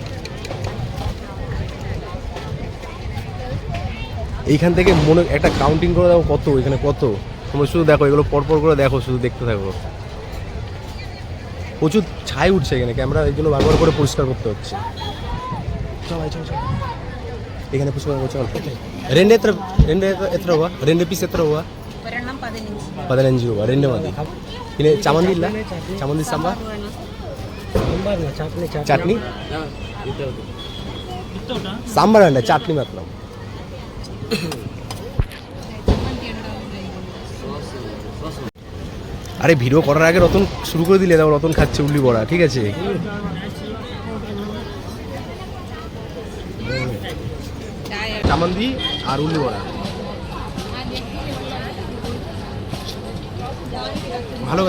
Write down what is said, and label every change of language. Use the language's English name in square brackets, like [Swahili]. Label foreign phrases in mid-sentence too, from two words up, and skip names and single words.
[Bangla] এইখান থেকে মনে একটা কাউন্টিং করে দেখো কত, এখানে কত। তোমরা শুধু দেখো এগুলো পরপর করে দেখো, শুধু দেখতে থাকো। প্রচুর ছাই উঠছে এখানে, ক্যামেরা এই জন্য বারবার করে পরিষ্কার করতে হচ্ছে। চল এখানে ফুচকা খাবো, চল। [Malayalam] রেন্ডে এത്ര രൂപ? রেন্ডে পিস എത്ര രൂപ? 15 രൂപ রেন্ডে മതി. പിന്നെ ചമ്മന്തി ഇല്ല? ചമ്മന്തി സാമ്പാർ ചട്നി സാമ്പാർ വേണ്ട, ചട്നി മാത്രം. [Bangla] আরে ভিডিও করার আগে রতন শুরু করে দিলে, তারপর রতন খাচ্ছে [Malayalam] ഉള്ളി വട, [Bangla] ঠিক আছে? চামন্দি আর [Malayalam] ഉള്ളി വട [Bangla] ভালো কথা।